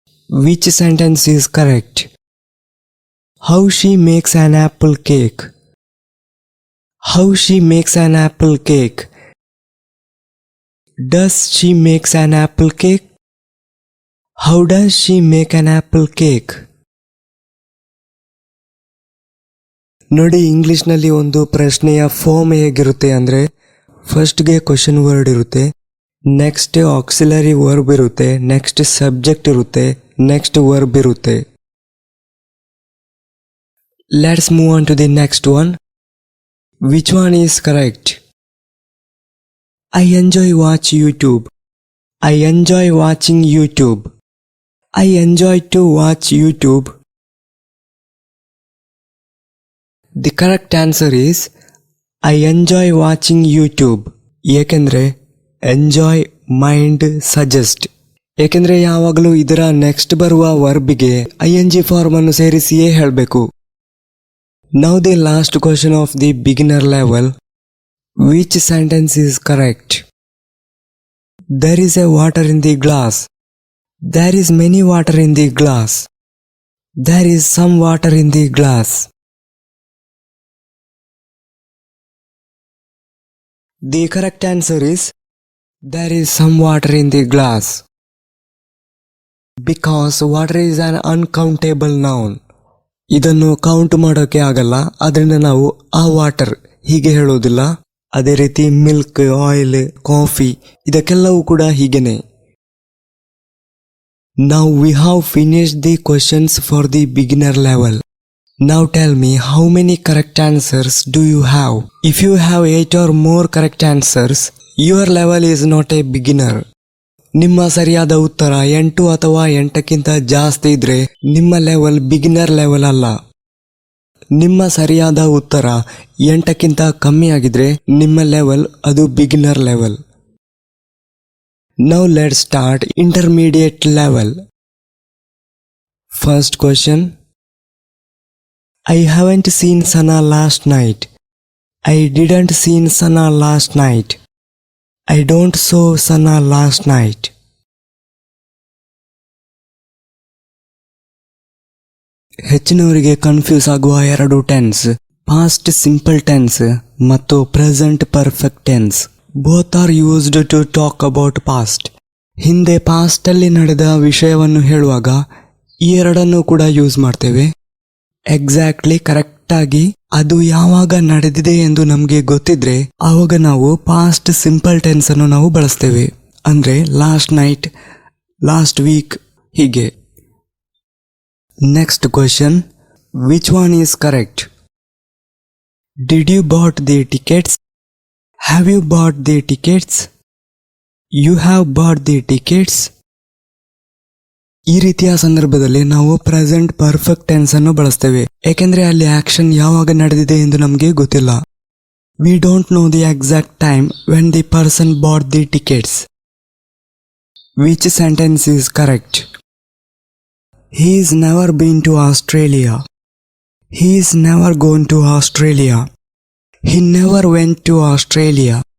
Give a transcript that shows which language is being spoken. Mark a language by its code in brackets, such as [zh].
[en] Which sentence is correct? How she makes an apple cake? How she makes an apple cake? Does she makes an apple cake? How does she make an apple cake? [kn] ನೋಡಿ, ಇಂಗ್ಲಿಷ್ನಲ್ಲಿ ಒಂದು ಪ್ರಶ್ನೆಯ form ಹೇಗಿರುತ್ತೆ ಅಂದರೆ, ಫಸ್ಟ್ಗೆ question word ಇರುತ್ತೆ, next auxiliary verb ಇರುತ್ತೆ, next subject ಇರುತ್ತೆ, ನೆಕ್ಸ್ಟ್ ವರ್ಬ್ ಇರುತ್ತೆ. [en] Let's move on to the next one. Which one is correct? I enjoy watch YouTube. I enjoy watching YouTube. I enjoy to watch YouTube. The correct answer is I enjoy watching YouTube. [kn] ಏಕೆಂದರೆ enjoy, mind, suggest. ಏಕೆಂದರೆ ಯಾವಾಗಲೂ ಇದರ next ಬರುವ ವರ್ಬಿಗೆ ING form ಅನ್ನು ಸೇರಿಸಿಯೇ ಹೇಳಬೇಕು. [en] Now the last question of the beginner level. Which sentence is correct? There is a water in the glass. There is many water in the glass. There is some water in the glass. The correct answer is there is some water in the glass. Because water is an uncountable noun. [kn] ಇದನ್ನು count ಮಾಡೋಕೆ ಆಗಲ್ಲ, ಅದರಿಂದ ನಾವು ಆ water ಹೀಗೆ ಹೇಳೋದಿಲ್ಲ. ಅದೇ ರೀತಿ ಮಿಲ್ಕ್, ಆಯಿಲ್, ಕಾಫಿ ಇದಕ್ಕೆಲ್ಲವೂ ಕೂಡ ಹೀಗೇನೆ. [en] Now we have finished the questions for the beginner level. Now tell me, how many correct answers do you have? If you have 8 or more correct answers, your level is not a beginner. [kn] ನಿಮ್ಮ ಸರಿಯಾದ ಉತ್ತರ 8 ಅಥವಾ 8ಕ್ಕಿಂತ ಜಾಸ್ತಿ ಇದ್ರೆ ನಿಮ್ಮ level beginner level ಅಲ್ಲ. ನಿಮ್ಮ ಸರಿಯಾದ ಉತ್ತರ 8ಕ್ಕಿಂತ ಕಮ್ಮಿ ಆಗಿದ್ರೆ ನಿಮ್ಮ ಲೆವೆಲ್ ಅದು beginner level. [en] Now let's start intermediate level. First question. I haven't seen Sana last night. I didn't seen Sana last night. I don't saw Sana last night. [kn] ಹೆಚ್ಚಿನವರಿಗೆ confuse ಆಗುವ ಎರಡು ಟೆನ್ಸ್, ಪಾಸ್ಟ್ ಸಿಂಪಲ್ ಟೆನ್ಸ್ ಮತ್ತು present perfect tense. [en] Both are used to talk about past. [kn] ಹಿಂದೆ past ಅಲ್ಲಿ ನಡೆದ ವಿಷಯವನ್ನು ಹೇಳುವಾಗ ಈ ಎರಡನ್ನು ಕೂಡ ಯೂಸ್ ಮಾಡ್ತೇವೆ. ಎಕ್ಸಾಕ್ಟ್ಲಿ ಕರೆಕ್ಟ್ ಆಗಿ ಅದು ಯಾವಾಗ ನಡೆದಿದೆ ಎಂದು ನಮಗೆ ಗೊತ್ತಿದ್ರೆ ಆವಾಗ ನಾವು ಪಾಸ್ಟ್ ಸಿಂಪಲ್ ಟೆನ್ಸ್ ಅನ್ನು ನಾವು ಬಳಸ್ತೇವೆ. ಅಂದ್ರೆ ಲಾಸ್ಟ್ ನೈಟ್, ಲಾಸ್ಟ್ ವೀಕ್ ಹೀಗೆ. [en] Next question, which one is correct? Did you bought the tickets? Have you bought the tickets? You have bought the tickets? [kn] ಈ ರೀತಿಯ ಸಂದರ್ಭದಲ್ಲಿ ನಾವು ಪ್ರೆಸೆಂಟ್ ಪರ್ಫೆಕ್ಟ್ ಟೆನ್ಸ್ ಅನ್ನು ಬಳಸ್ತೇವೆ, ಏಕೆಂದ್ರೆ ಅಲ್ಲಿ ಆಕ್ಷನ್ ಯಾವಾಗ ನಡೆದಿದೆ ಎಂದು ನಮಗೆ ಗೊತ್ತಿಲ್ಲ. [en] We don't know the exact time when the person bought the tickets. Which sentence is correct? He is never been to Australia. He is never gone to Australia. He never went to Australia.